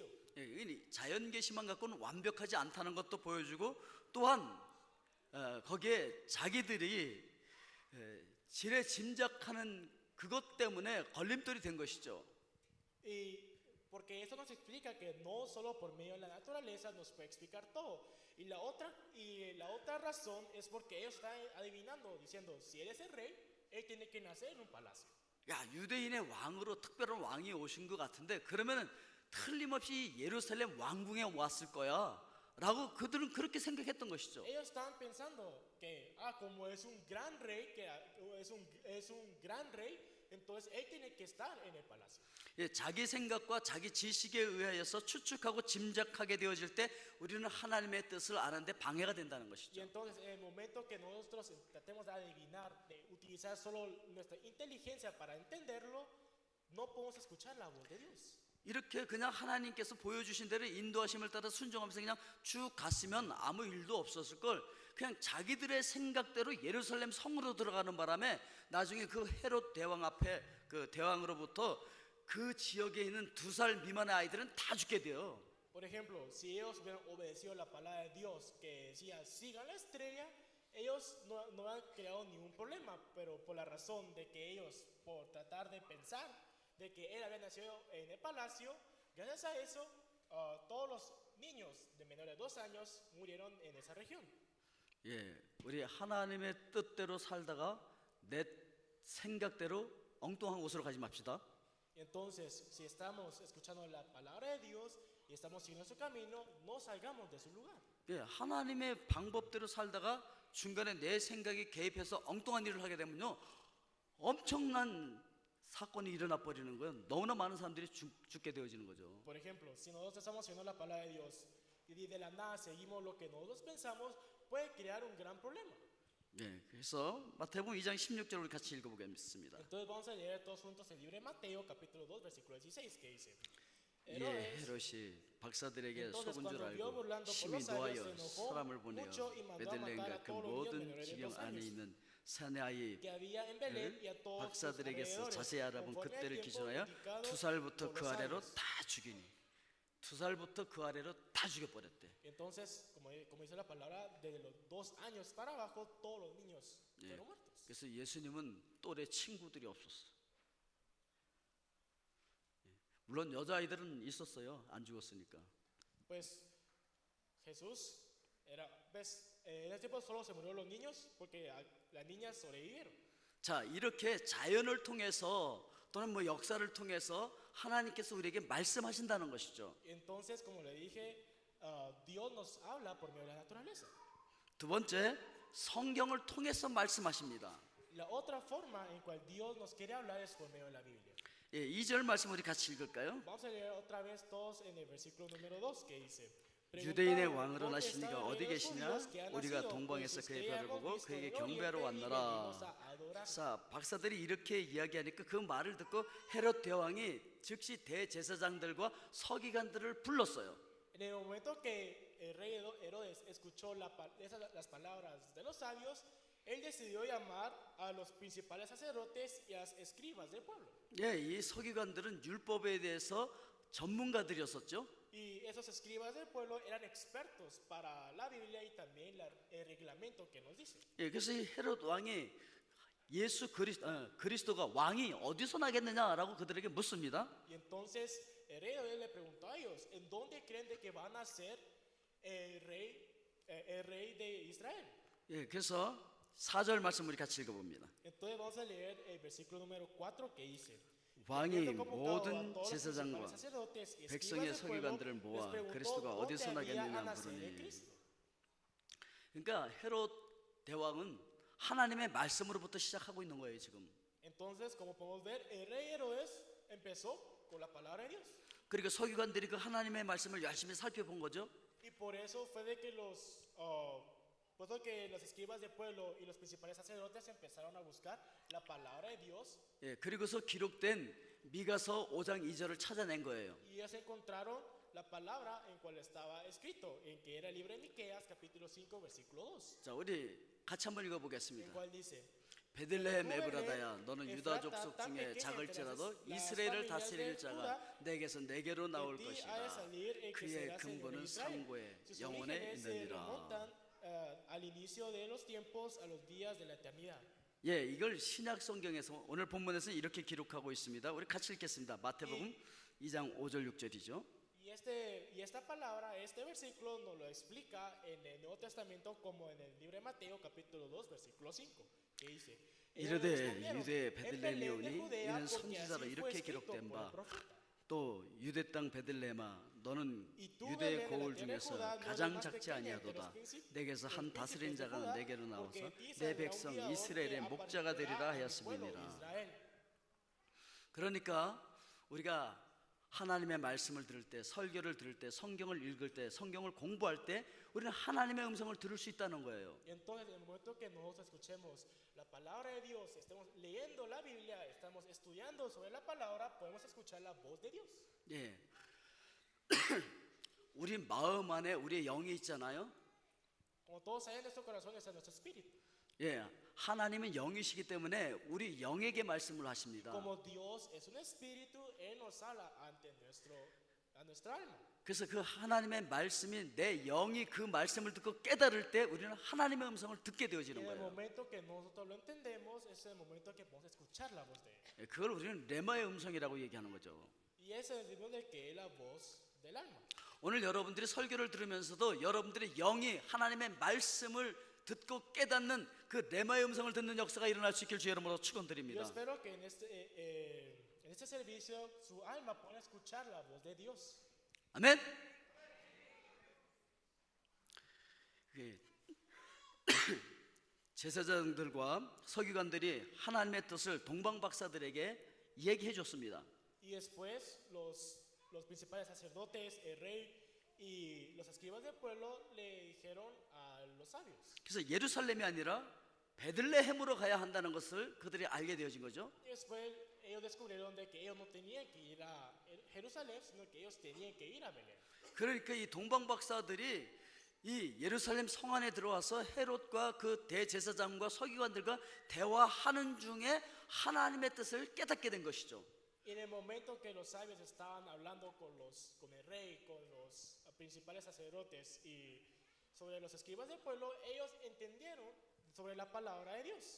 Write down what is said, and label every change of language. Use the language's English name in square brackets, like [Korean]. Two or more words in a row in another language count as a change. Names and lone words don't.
[Korean] 예, 이 자연 계시만 갖고는 완벽하지 않다는 것도 보여주고 또한 거기에 자기들이 지레 짐작하는 그것 때문에 걸림돌이 된 것이죠. [Spanish] Y porque eso nos explica que no solo por medio de la naturaleza nos puede explicar todo. Y la otra razón es porque ellos están adivinando, diciendo: si él es el rey, él tiene que nacer en un palacio. [Korean] 야, 유대인의 왕으로 특별한 왕이 오신 것 같은데 그러면은 틀림없이 예루살렘 왕궁에 왔을 거야 라고 그들은 그렇게 생각했던 것이죠. [Spanish] Ellos estaban pensando que, como es un gran rey, es un gran rey, entonces él tiene que estar en el palacio. [Korean] 예, 자기 생각과 자기 지식에 의하여서 추측하고 짐작하게 되어질 때 우리는 하나님의 뜻을 아는데 방해가 된다는 [Spanish] Y [Korean] 것이죠. [Spanish] entonces en el momento que nosotros tratemos de adivinar, de utilizar solo nuestra inteligencia para entenderlo, no podemos escuchar la voz de Dios. [Korean] 이렇게 그냥 하나님께서 보여주신 대로 인도하심을 따라 순종하면서 그냥 쭉 갔으면 아무 일도 없었을 걸 그냥 자기들의 생각대로 예루살렘 성으로 들어가는 바람에 나중에 그 헤롯 대왕 앞에 그 대왕으로부터 그 지역에 있는 2살 미만의 아이들은 다 죽게 돼요. [Spanish] Por ejemplo, si ellos hubieran obedecido la palabra de Dios que decía sigan la estrella, ellos no han creado ningún problema, pero por la razón de que ellos, por tratar de pensar de que él había nacido en el palacio, gracias a eso, todos los niños de menores de 2 años murieron en esa región. [Korean] 예, 우리 하나님의 뜻대로 살다가 내 생각대로 엉뚱한 곳으로 가지 맙시다. [Spanish] Entonces, si estamos escuchando la palabra de Dios y estamos siguiendo su camino, no salgamos de su lugar. [Korean] 예, 하나님의 방법대로 살다가 중간에 내 생각이 개입해서 엉뚱한 일을 하게 되면요 엄청난 사건이 일어나 버리는 거예요. 너무나 많은 사람들이 죽게 되어지는 거죠. [Spanish] Por ejemplo, si nosotros estamos siguiendo la palabra de Dios y de la nada seguimos lo que nosotros pensamos, puede crear un gran problema. [Korean] 예, 그래서 마태복음 2장 16절 우리 같이 읽어보겠습니다. [Spanish] Entonces vamos a leer todos juntos el libro de Mateo, capítulo 2, versículo 16, que dice: [Korean] 예, Herodes, 헤롯이 박사들에게 [Spanish] entonces [Korean] 속은 줄 [Spanish] cuando vio [Korean] 알고 [Spanish] burlando por [Korean] 심히 [Spanish] los sabios, se [Korean] 노하여 [Spanish] enojó [Korean] 사람을 보내어 [Spanish] mucho y mandó a [Korean] 베들레헴과 [Spanish] matar a [Korean] 그 [Spanish] todos los niños [Korean] 모든 [Spanish] menores de [Korean] 지경 [Spanish] 2 [Korean] 안에 [Spanish] años [Korean] 있는 사내 아이 [Spanish] que había en Belén y a todos sus [Korean] 박사들에게서 [Spanish] alrededores, [Korean] 자세히 알아본 [Spanish] conforme al [Korean] 그때를 [Spanish] tiempo [Korean] 기준하여 [Spanish] indicado [Korean] 2살부터 [Spanish] por [Korean] 그 [Spanish] los [Korean] 아래로 [Spanish] sabios. [Korean] 다 죽이니 2살부터 그 아래로 다 죽여버렸대. [Spanish] Entonces, como dice la palabra, desde los 2 años para abajo, todos los niños [Korean] 예, [Spanish] fueron muertos. [Korean] 그래서 예수님은 또래 친구들이 없었어. 예, 물론 여자아이들은 있었어요. 안 죽었으니까. [Spanish] Pues Jesús en ese tiempo solo se murieron los niños porque las niñas sobrevivieron. [Korean] 자, 이렇게 자연을 통해서 또는 뭐 역사를 통해서 하나님께서 우리에게 말씀하신다는 것이죠. [Spanish] Entonces, como le dije, Dios nos habla por medio de la naturaleza. [Korean] 두 번째, 성경을 통해서 말씀하십니다. [Spanish] La otra forma en cual Dios nos quiere hablar es por medio de la Biblia. [Korean] 예, 2절 말씀 우리 같이 읽을까요? [Spanish] Vamos a leer otra vez todos en el versículo número 2 que dice: [Korean] 유대인의 왕으로 나신 이가 어디 계시냐? 우리가 동방에서 그의 별을 보고 그에게 경배하러 왔노라. 자, 박사들이 이렇게 이야기하니까 그 말을 듣고 헤롯 대왕이 즉시 대제사장들과 서기관들을 불렀어요. [Spanish] En el momento que el rey Herodes escuchó las palabras de los sabios, él decidió llamar a los principales sacerdotes y a los escribas del pueblo. [Korean] 예, 이 서기관들은 율법에 대해서 전문가들이었었죠. [Spanish] Y esos escribas del pueblo eran expertos para la Biblia y también el reglamento que nos dice. [Korean] 예, 그래서 이 헤롯 왕이 그리스도가 왕이 어디서 나겠느냐라고 그들에게 묻습니다. [Spanish] Y entonces el rey Herodes le preguntó a ellos: ¿en dónde creen de que van a ser el rey de Israel? [Korean] 예, 그래서 4절 말씀 우리 같이 읽어봅니다. [Spanish] Entonces vamos a leer el versículo número 4 que dice: [Korean] 왕이 모든 제사장과 백성의 서기관들을 모아 그리스도가 어디서 나겠느냐 물으니. 그러니까 헤롯 대왕은 하나님의 말씀으로부터 시작하고 있는 거예요 지금. [Spanish] Entonces, como podemos ver, el rey Herodes empezó con la palabra de Dios. [Korean] 그리고 서기관들이 그 하나님의 말씀을 열심히 살펴본 거죠. [Spanish] Y por eso fue de que los escribas del pueblo y los principales sacerdotes empezaron a buscar la palabra de Dios. [Korean] 예, 그리고서 기록된 미가서 5장 2절을 찾아낸 거예요. [Spanish] Y ellos encontraron la palabra en cual estaba escrito, en que era el libro de Miqueas, capítulo 5, versículo 2. [Korean] 자, 우리 같이 한번 [Spanish] En [Korean] 읽어보겠습니다. [Spanish] cual dice: [Korean] 베들레헴 에브라다야, 너는 유다 족속 중에 작을지라도 이스라엘을 다스릴 자가 내게서 내게로 나올 것이다. 그의 근본은 상고의 영원에 있느니라. [Spanish] al inicio de los tiempos, a los días de la eternidad. [Korean] 예, 이걸 신약 성경에서 오늘 본문에서 이렇게 기록하고 있습니다. 우리 같이 읽겠습니다. 마태복음 2장 5절 6절이죠. [Spanish] Y esta palabra, este versículo nos lo explica en el Nuevo Testamento como en el libro de Mateo capítulo 2 versículo 5, que dice: [Korean] 이르되 유대 베들레헴이 오니 이는 선지자로 이렇게 기록된 바 또 유대 땅 베들레헴아 너는 유대의 고을 중에서 가장 작지 아니하도다. 내게서 한 다스린 자가 내게로 나와서 내 백성 이스라엘의 목자가 되리라 하였음이니라. 그러니까 우리가 하나님의 말씀을 들을 때, 설교를 들을 때, 성경을 읽을 때, 성경을 공부할 때 우리는 하나님의 음성을 들을 수 있다는 거예요. [Spanish] Entonces, en el momento que nosotros escuchemos la palabra de Dios, estemos leyendo la Biblia, estamos estudiando sobre la palabra, podemos escuchar la voz de Dios. [Korean] 예. 우리 마음 안에 우리의 영이 있잖아요. [Spanish] Como todos saben, nuestro corazón está en nuestro espíritu. [Korean] 예. 하나님은 영이시기 때문에 우리 영에게 말씀을 하십니다. [Spanish] Como Dios es un espíritu, Él nos habla ante a nuestra alma. [Korean] 그래서 그 하나님의 말씀이 내 영이 그 말씀을 듣고 깨달을 때 우리는 하나님의 음성을 듣게 되어지는 [Spanish] En el [Korean] 거예요. [Spanish] momento que nosotros lo entendemos, es el momento que podemos escuchar la voz de Él. [Korean] 예, 그걸 우리는 레마의 음성이라고 얘기하는 거죠. [Spanish] Y ese es el nivel de que es la voz del alma. [Korean] 오늘 여러분들이 설교를 들으면서도 여러분들의 영이 하나님의 말씀을 듣고 깨닫는 그 레마의 음성을 듣는 역사가 일어날 수 있길 주 이름으로 [Spanish] Yo [Korean] 축원드립니다. [Spanish] espero que en este servicio su alma pueda escuchar la voz de Dios. [Korean] 아멘. 제사장들과 서기관들이 하나님의 뜻을 동방 박사들에게 얘기해 줬습니다. [Spanish] Y después los principales sacerdotes, el rey y los escribas del pueblo le dijeron a los sabios. [Korean] 그래서 예루살렘이 아니라 베들레헴으로 가야 한다는 것을 그들이 알게 되어진 거죠. [Spanish] Y después ellos descubrieron de que ellos no tenían que ir a Jerusalén, sino que ellos tenían que ir a Belén. [Korean] 그러니까 이 동방박사들이 이 예루살렘 성 안에 들어와서 헤롯과 그 대제사장과 서기관들과 대화하는 중에 하나님의 뜻을 깨닫게 된 것이죠. [Spanish] Y en el momento que los sabios estaban hablando con el rey, con los principales sacerdotes y sobre los escribas del pueblo, ellos entendieron sobre la palabra de Dios.